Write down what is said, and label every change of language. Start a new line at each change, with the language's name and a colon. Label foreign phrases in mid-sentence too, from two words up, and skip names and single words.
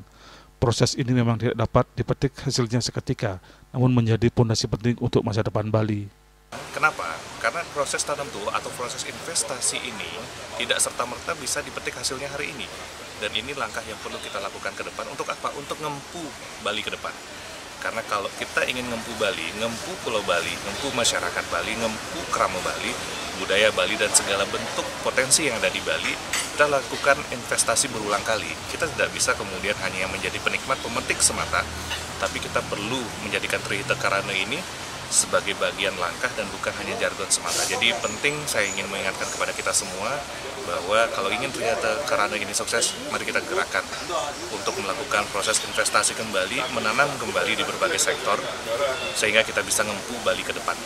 Indonesian: Proses ini memang tidak dapat dipetik hasilnya seketika, namun menjadi fondasi penting untuk masa depan Bali. Kenapa? Karena proses tanam tuh atau proses investasi ini tidak serta-merta bisa dipetik hasilnya hari ini. Dan ini langkah yang perlu kita lakukan ke depan. Untuk apa? Untuk ngempu Bali ke depan. Karena kalau kita ingin ngempu Bali, ngempu Pulau Bali, ngempu masyarakat Bali, ngempu kerama Bali, budaya Bali, dan segala bentuk potensi yang ada di Bali, kita lakukan investasi berulang kali. Kita tidak bisa kemudian hanya menjadi penikmat pemetik semata, tapi kita perlu menjadikan Trihita Karana ini sebagai bagian langkah dan bukan hanya jargon semata. Jadi penting saya ingin mengingatkan kepada kita semua bahwa kalau ingin Trihita Karana ini sukses, mari kita gerakkan untuk melakukan proses investasi kembali, menanam kembali di berbagai sektor, sehingga kita bisa ngempu Bali ke depannya.